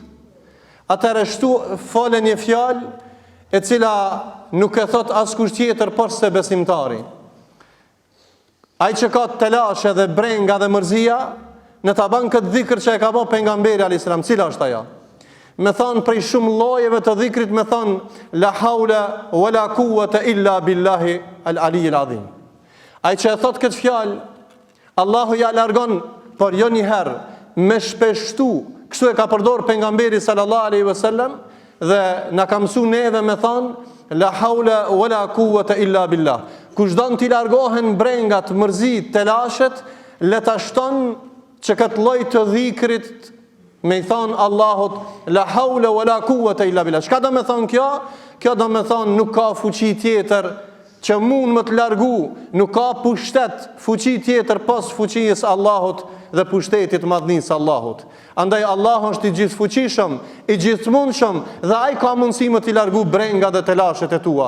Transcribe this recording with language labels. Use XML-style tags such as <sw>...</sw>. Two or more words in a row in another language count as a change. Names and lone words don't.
<sq>Atëherë fole një fjalë e cila nuk e thot askush tjetër por se besimtari. Ai që ka telashe dhe brenga dhe mërzia, në ta bën këtë dhikr që e ka bërë pejgamberi</sq> <ar>عليه السلام,</ar> <sq>cila është ajo? Me thonë prej shumë llojeve të dhikrit, me thonë</sq> <ar>لا حول ولا قوة إلا بالله العلي العظيم.</ar> <sq>Ai që e thot këtë fjalë, Allahu ja largon, por jo një herë, me shpeshtu. Kështu e ka përdor pejgamberi</sq> <ar>صلى الله عليه وسلم</ar> <sq>dhe na ka mësuar neve me thonë</sq> <ar>لا حول ولا قوة إلا بالله.</ar> <sq>Kush don t'i largohen brengat, mërzit, telashet, le ta shton që këtë lloj të dhikrit me i thonë Allahut</sq> <ar>لا حول ولا قوة إلا بالله.</ar> <sq>Çka do me thonë kjo? Kjo do me thonë nuk ka fuqi tjetër që mund më të largu, nuk ka pushtet, fuqi tjetër pas fuqisë Allahut dhe pushtetit madhnisë Allahut. Andaj Allahu është i gjithë fuqishëm, i gjithë mundshëm dhe ai ka mundësi më t'i largu brenga dhe telashet e tua.</sq>